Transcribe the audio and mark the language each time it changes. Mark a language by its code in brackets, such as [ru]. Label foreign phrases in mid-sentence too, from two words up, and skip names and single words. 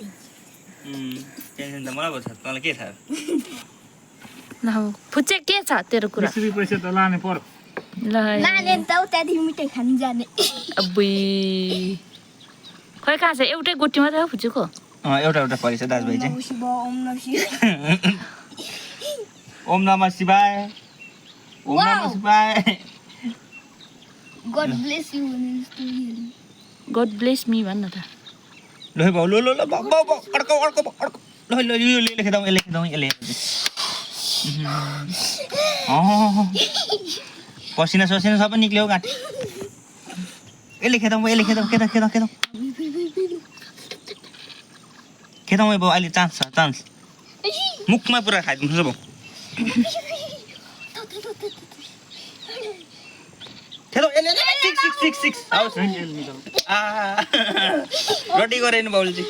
[ne] टेन्सन त मलाई भयो तँलाई के थाहा? ल फुच्चे के छ तेरो कुरा? 20 पैसा त लाने पर्यो। ल लाने त त्यहाँदेखि मिठाई खानु जाने अब्बुई खै कहाँ छ एउटै गोटी मात्रै हो फुच्चुको? एउटा एउटा परेछ दाजुभाइ चाहिँ। [sa] ओम नमः शिवाय ओम नमः शिवाय [en] God bless you God bless me [ne] भन्न त। ल है बाउ ल ल ल बाउ बाउ बाउ अड्को अड्को अड्को ल ल यो लेखेँ त यसले पसिना ससिना सबै निक्ल्यो गाँठी यसले खेदाउँ खेदाउँ बाउ अहिले चान्स छ चान्स मुखमा पुरा खाइदिनुपर्छ बाउ खेदाउँ सिक्स रोटी गरेन बाउले चाहिँ